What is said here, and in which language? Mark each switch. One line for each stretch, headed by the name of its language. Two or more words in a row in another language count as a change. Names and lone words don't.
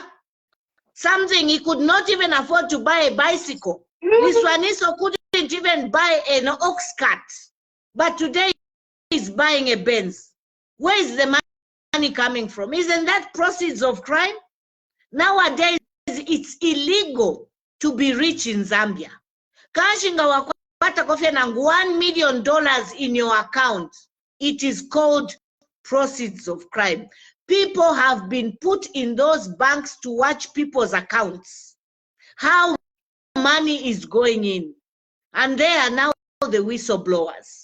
English: Something he could not even afford to buy a bicycle. Liswaniso couldn't even buy an ox cart. But today he's buying a Benz. Where is the money coming from? Isn't that proceeds of crime? Nowadays, it's illegal to be rich in Zambia.
Bemba: Kashinga wakwata kofi na
English: $1 million in your account. It is called proceeds of crime. People have been put in those banks to watch people's accounts, how money is going in. And they are now the whistleblowers.